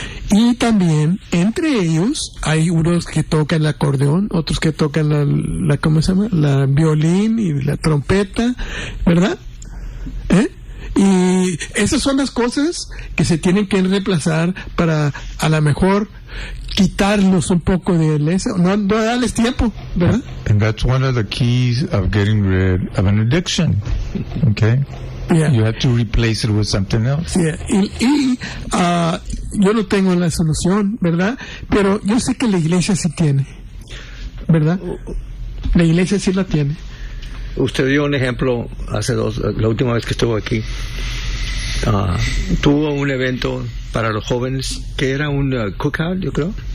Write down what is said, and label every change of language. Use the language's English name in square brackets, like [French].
[Spanish] Y también entre ellos hay unos que tocan el acordeón, otros que tocan la ¿cómo se llama? La violín y la trompeta, ¿verdad? ¿Eh? Y esas son las cosas que se tienen que reemplazar para a lo mejor quitarnos un poco de ese, no darles tiempo, ¿verdad? [English] And that's one of the keys of getting rid of an addiction, okay? Yeah. You have to replace it with something else. [Spanish] Yeah. Y yo no tengo la solución, ¿verdad? Pero yo sé que la iglesia sí tiene, ¿verdad? La iglesia sí la tiene. Usted dio un ejemplo hace la última vez que estuvo aquí. Tuvo un evento para los jóvenes que era un cookout, yo creo.